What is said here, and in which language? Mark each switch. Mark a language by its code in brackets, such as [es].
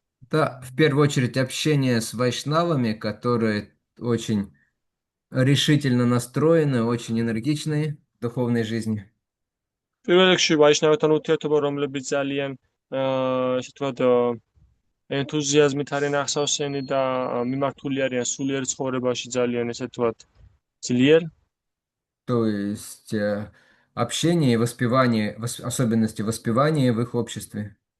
[ru] Да, в первую очередь общение с вайшнавами, которые очень решительно настроены, очень энергичные в духовной жизни. [ka] პირველ რიგში ვაიშნავებთან ურთიერთობა, რომლებიც ძალიან ესე ვთქვათ ენთუზიაზმით არიან ახსავსენი და მიმართული არიან სულიერ ცხოვრებაში ძალიან ესე ვთქვათ ძლიერ. [ru] То есть общение и воспевание, особенности воспевания в их обществе.